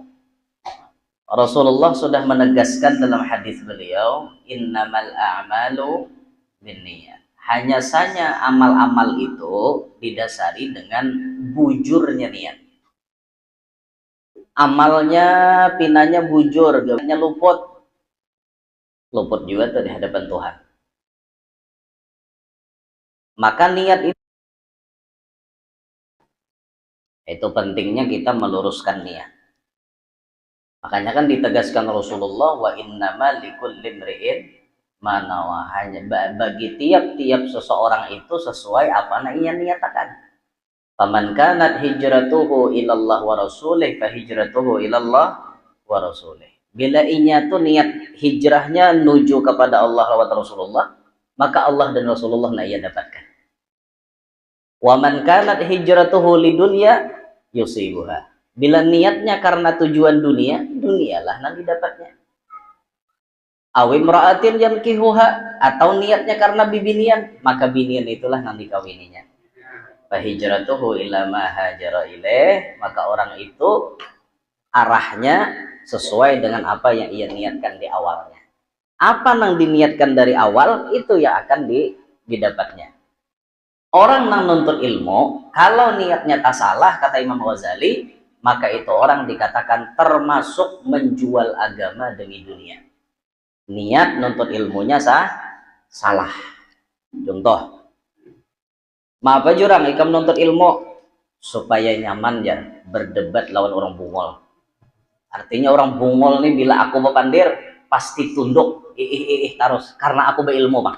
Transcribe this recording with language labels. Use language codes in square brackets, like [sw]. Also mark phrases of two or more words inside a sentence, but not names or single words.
[id] Rasulullah sudah menegaskan dalam hadis beliau, [ar] إنما الأعمال بالنيات. [id] Hanya saja amal-amal itu didasari dengan bujurnya niat. [bjn] Amalnya pinanya bujur, gamanya luput juga tuh di hadapan Tuhan. [id] Maka niat itu pentingnya kita meluruskan niat. Makanya kan ditegaskan Rasulullah, [ar] وإنما لكل امرئ ما نوى, [id] hanya bagi tiap-tiap seseorang itu sesuai apa yang ia niatakan. [ar] فمن كانت هجرته إلى الله ورسوله فهجرته إلى الله ورسوله. [bjn] Bila inya tuh niat hijrahnya menuju kepada Allah lewat Rasulullah, maka Allah dan Rasulullah nah ia dapatkan. [ar] ومن كانت هجرته لدنيا يصيبها. [id] Bila niatnya karena tujuan dunia, dunialah nanti dapatnya. [ar] أو امرأة ينكحها, [bjn] atau niatnya karena bibinian, maka binian itulah nanti kawininya. [ar] فهجرته إلى ما هاجر إليه, [id] maka orang itu arahnya sesuai dengan apa yang ia niatkan di awalnya. Apa yang diniatkan dari awal itu yang akan didapatnya. Orang yang nuntut ilmu, kalau niatnya tak salah, kata Imam Ghazali, maka itu orang dikatakan termasuk menjual agama demi dunia. Niat nuntut ilmunya salah. [bjn] Contoh, maaf jurang ikam nuntut ilmu supaya nyaman ya berdebat lawan orang bungol. Artinya orang bungol nih bila aku bepandir pasti tunduk terus karena aku berilmu bang.